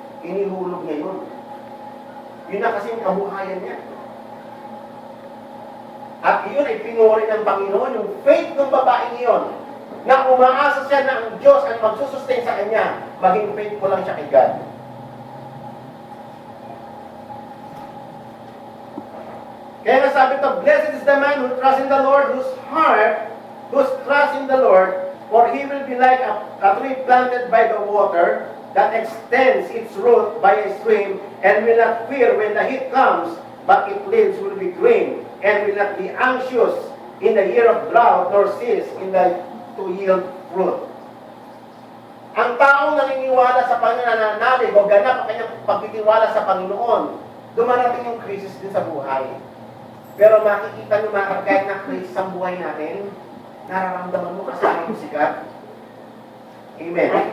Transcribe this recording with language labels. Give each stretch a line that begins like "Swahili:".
Filipino: Inihulog niya yun. Yun na kasing kabuhayan niya. At iyon ay pinuri ng Panginoon, yung faith ng babaeng iyon, na umaasa siya na ang Diyos ang magsusustain sa kanya, maging faithful lang siya kay God. Kaya nga sabi ito,
English: blessed is the man who trusts in the Lord, whose trust in the Lord, for he will be like a tree planted by the water, that extends its root by a stream, and will not fear when the heat comes, but its leaves will be green, and will not be anxious in the year of drought, nor cease to yield fruit.
Filipino: Ang taong naniniwala sa panananalig o ganap ang kanyang pagtitiwala sa Panginoon, dumarating yung krisis din sa buhay. Pero makikita nyo mga kahit na krisis ang buhay natin, nararamdaman mo kasama mo si God. Amen.